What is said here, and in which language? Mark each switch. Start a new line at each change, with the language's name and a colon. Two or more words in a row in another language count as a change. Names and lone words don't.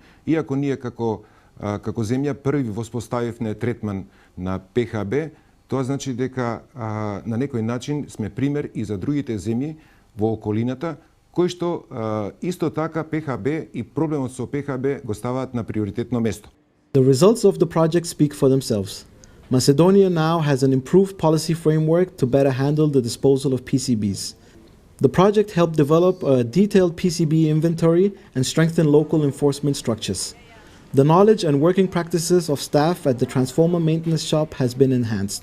Macedonian: Иако ние како земја први воспоставивме третман на ПХБ, тоа значи дека на некој начин сме пример и за другите земји во околината, кои што исто така ПХБ и проблемот со ПХБ го ставаат на приоритетно место.
English: The results of the project speak for themselves. Macedonia now has an improved policy framework to better handle the disposal of PCBs. The project helped develop a detailed PCB inventory and strengthen local enforcement structures. The knowledge and working practices of staff at the transformer maintenance shop has been enhanced.